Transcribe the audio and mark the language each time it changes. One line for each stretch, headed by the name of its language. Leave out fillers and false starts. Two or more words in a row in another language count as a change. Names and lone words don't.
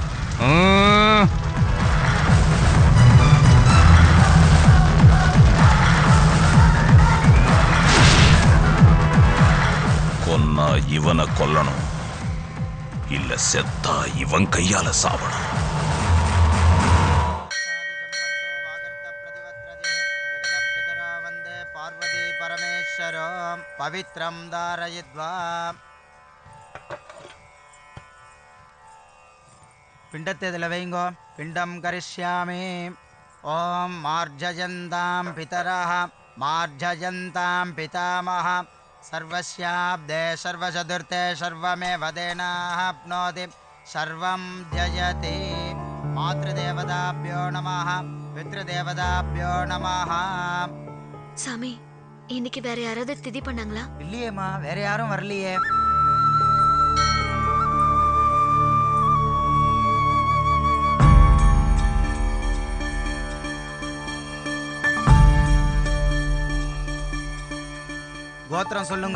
Tamil: கொன்னா இவனை கொல்லணும், இல்ல செத்தா இவன் கையால சாவணும்.
Sanskrit: पवित्रं धारयित्वा पिंडते दिलवेंगो पिंडम करिष्यामि. ओम मार्जयन्तां पितरः मार्जयन्तां पितामहः सर्वस्याब्दे सर्वचतुर्थे सर्वमेव तेनाप्नोति सर्वं जयति. मातृदेवताभ्यो नमः पितृदेवताभ्यो नमः.
Tamil: சாமி, இன்னைக்கு வேற யாராவது திதி பண்ணாங்களா? இல்லையேம்மா, வேற யாரும் வரலையே. கோத்திரம் சொல்லுங்க.